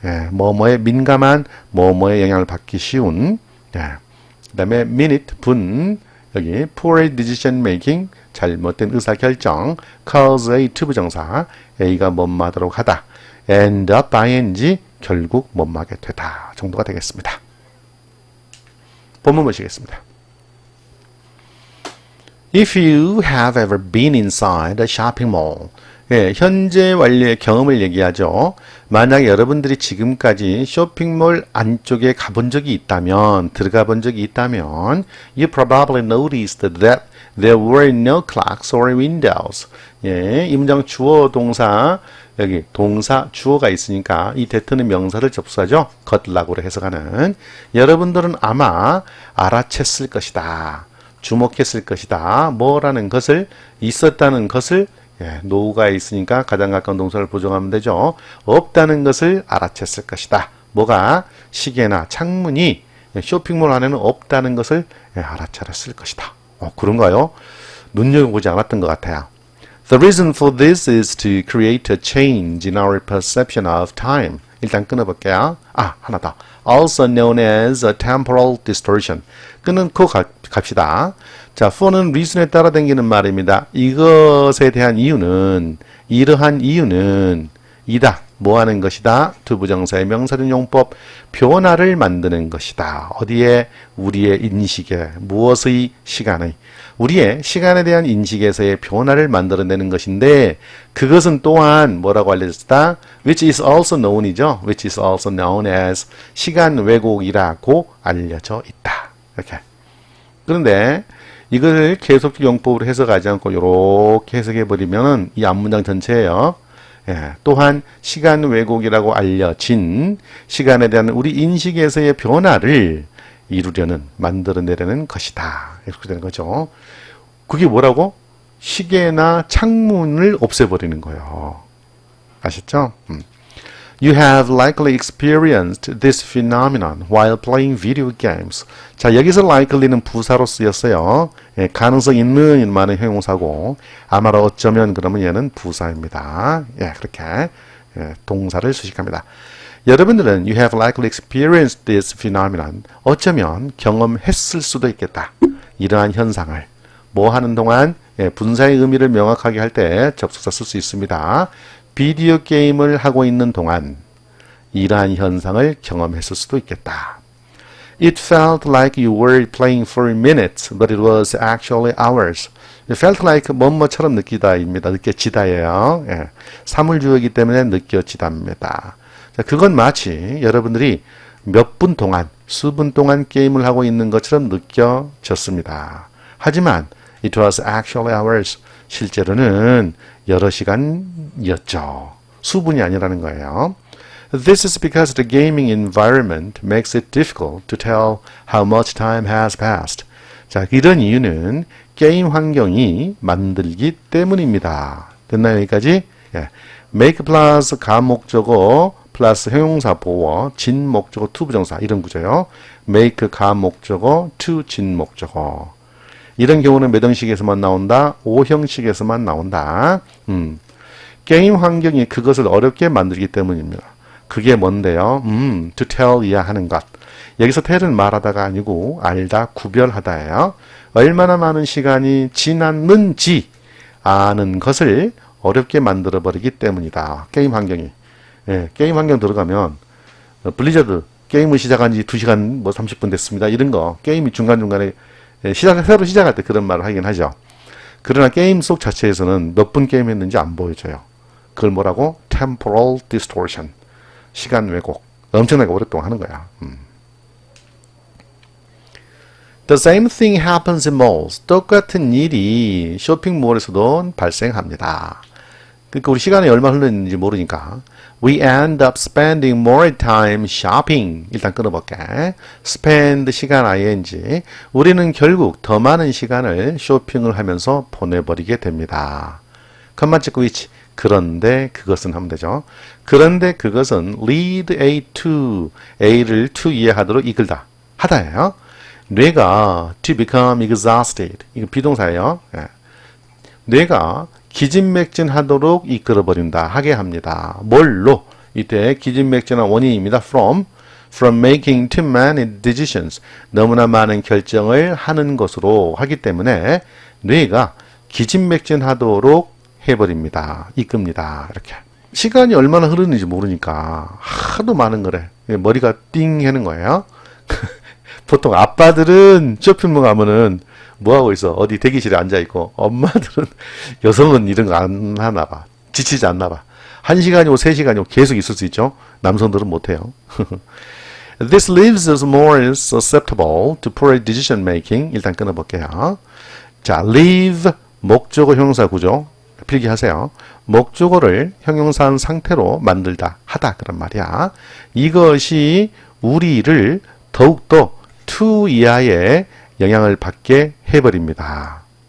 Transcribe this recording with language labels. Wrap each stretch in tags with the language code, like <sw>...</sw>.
<ko>뭐뭐에 민감한, 뭐뭐에 영향을 받기 쉬운, 그 다음에 minute, 분, 여기 poor decision making, 잘못된 의사결정, cause A to 부정사, A가 뭐뭐 하도록 하다, end up, ing, 결국 뭐뭐 하게 되다 정도가 되겠습니다. 본문 보시겠습니다.</ko> <en>If you have ever been inside a shopping mall,</en> <ko>현재 완료의 경험을 얘기하죠. 만약에 여러분들이 지금까지 쇼핑몰 안쪽에 가본 적이 있다면, 들어가 본 적이 있다면,</ko> <en>you probably noticed that there were no clocks or windows.</en> <ko>이 문장 주어, 동사, 여기 동사, 주어가 있으니까 이 대트는 명사를 접수하죠. 겉락으로 해석하는. 여러분들은 아마 알아챘을 것이다. 주목했을 것이다. 뭐라는 것을, 있었다는 것을, 노우가 있으니까 가장 가까운 동사를 부정하면 되죠. 없다는 것을 알아챘을 것이다. 뭐가? 시계나 창문이 쇼핑몰 안에는 없다는 것을 알아차렸을 것이다. 그런가요? 눈여겨보지 않았던 것 같아요.</ko> <en>The reason for this is to create a change in our perception of time.</en> <ko>일단 끊어볼게요. 하나 더.</ko> <en>Also known as a temporal distortion.</en> <ko>끊고 갑시다. 자, for는 reason에 따라 당기는 말입니다. 이것에 대한 이유는, 이러한 이유는, 이다. 뭐 하는 것이다? to 부정사의 명사준 용법, 변화를 만드는 것이다. 어디에? 우리의 인식에, 무엇의? 시간의. 우리의 시간에 대한 인식에서의 변화를 만들어내는 것인데, 그것은 또한 뭐라고 알려졌다?</ko> <en>which is also known</en> <ko>이죠.</ko> <en>which is also known as</en> <ko>시간 왜곡이라고 알려져 있다. 이렇게. 그런데 이것을 계속적 용법으로 해석하지 않고 이렇게 해석해버리면 이 앞문장 전체예요. 또한 시간 왜곡이라고 알려진 시간에 대한 우리 인식에서의 변화를 이루려는, 만들어내려는 것이다. 이렇게 되는 거죠. 그게 뭐라고? 시계나 창문을 없애버리는 거예요. 아셨죠?</ko> <en>You have likely experienced this phenomenon while playing video games.</en> <ko>자, 여기서 likely는 부사로 쓰였어요. 가능성 있는 일만의 형용사고, 아마도 어쩌면 그러면 얘는 부사입니다. 그렇게 동사를 수식합니다. 여러분들은</ko> <en>you have likely experienced this phenomenon.</en> <ko>어쩌면 경험했을 수도 있겠다. 이러한 현상을 뭐 하는 동안 분사의 의미를 명확하게 할 때 접속사 쓸 수 있습니다. 비디오 게임을 하고 있는 동안 이러한 현상을 경험했을 수도 있겠다.</ko> <en>It felt like you were playing for minutes, but it was actually hours. It felt like</en> <ko>뭐뭐처럼 느끼다입니다. 느껴지다예요. 사물주어이기 때문에 느껴지답니다. 자, 그건 마치 여러분들이 몇 분 동안, 수분 동안 게임을 하고 있는 것처럼 느껴졌습니다. 하지만</ko> <en>it was actually hours.</en> <ko>실제로는 여러 시간이었죠. 수분이 아니라는 거예요.</ko> <en>This is because the gaming environment makes it difficult to tell how much time has passed.</en> <ko>자, 이런 이유는 게임 환경이 만들기 때문입니다. 됐나요, 여기까지? make 플러스 가목적어 플러스 형용사 보어, 진목적어 to 부정사 이런 구조요. make 가목적어 to 진목적어. 이런 경우는 몇 형식에서만 나온다? 5형식에서만 나온다. 게임 환경이 그것을 어렵게 만들기 때문입니다. 그게 뭔데요? to tell 이해하는 것. 여기서 tell은 말하다가 아니고 알다, 구별하다예요. 얼마나 많은 시간이 지났는지 아는 것을 어렵게 만들어버리기 때문이다. 게임 환경이. 게임 환경 들어가면 블리자드 게임을 시작한 지 2시간 뭐 30분 됐습니다. 이런 거 게임이 중간중간에 새로 시작할 때 그런 말을 하긴 하죠. 그러나 게임 속 자체에서는 몇 분 게임 했는지 안 보여줘요. 그걸 뭐라고? temporal distortion. 시간 왜곡. 엄청나게 오랫동안 하는 거야.</ko> <en>The same thing happens in malls.</en> <ko>똑같은 일이 쇼핑몰에서도 발생합니다. 그러니까 우리 시간이 얼마 흘렀는지 모르니까</ko> <en>We end up spending more time shopping.</en> <ko>일단 끊어볼게. spend 시간 ing. 우리는 결국 더 많은 시간을 쇼핑을 하면서 보내버리게 됩니다. 컴마 찍고 which. 그런데 그것은 하면 되죠. 그런데 그것은 lead A to A를 to 이해하도록 이끌다. 하다예요. 뇌가</ko> <en>to become exhausted.</en> <ko>이거 비동사예요. 뇌가 기진맥진하도록 이끌어버린다. 하게 합니다. 뭘로? 이때 기진맥진한 원인입니다.</ko> <en>from making too many decisions.</en> <ko>너무나 많은 결정을 하는 것으로 하기 때문에 뇌가 기진맥진하도록 해버립니다. 이끕니다. 이렇게. 시간이 얼마나 흐르는지 모르니까 하도 많은 거래. 머리가 띵 하는 거예요. 보통 아빠들은 쇼핑몰 가면은 뭐하고 있어? 어디 대기실에 앉아있고, 엄마들은, 여성은 이런 거 안 하나 봐. 지치지 않나 봐. 1시간이고 3시간이고 계속 있을 수 있죠? 남성들은 못해요.</ko> <en>This leaves us more susceptible to poor decision making.</en> <ko>일단 끊어볼게요. 자, leave, 목적어 형용사 구조. 필기하세요. 목적어를 형용사한 상태로 만들다, 하다 그런 말이야. 이것이 우리를 더욱더 to 이하의 영향을 받게 해버립니다.</ko>